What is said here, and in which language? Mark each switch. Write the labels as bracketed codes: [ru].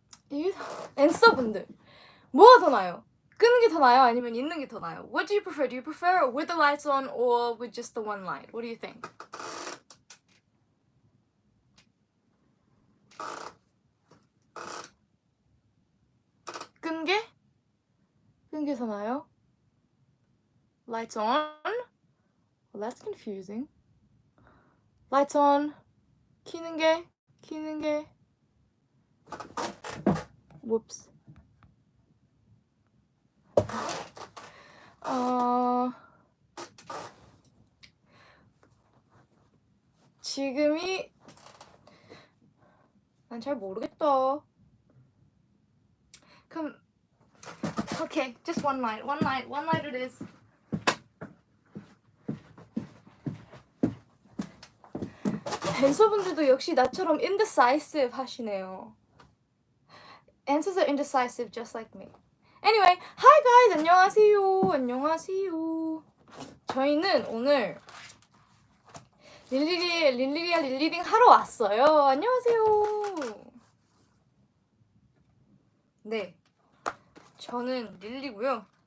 [ko] 이게 앤서분들 뭐가 더 나아요? 끄는 게 더 나아요? 아니면 있는 게 더 나아요? [en] What do you prefer? Do you prefer with the lights on or with just the one light? What do you think? 끈 게 더 나아요? Lights on? Well, that's confusing. Lights on. 키는 게 Whoops. [ko] 지금이 난 잘 모르겠다. 그럼 [en] okay, just one light it is. [ko] 댄서분들도 역시 나처럼 indecisive 하시네요. [en] Answers are indecisive just like me. Anyway, hi guys, [ko] 안녕하세요. 저희는 오늘 릴리리야 릴리링 하러 왔어요. 안녕하세요. 네, 저는 릴리고요.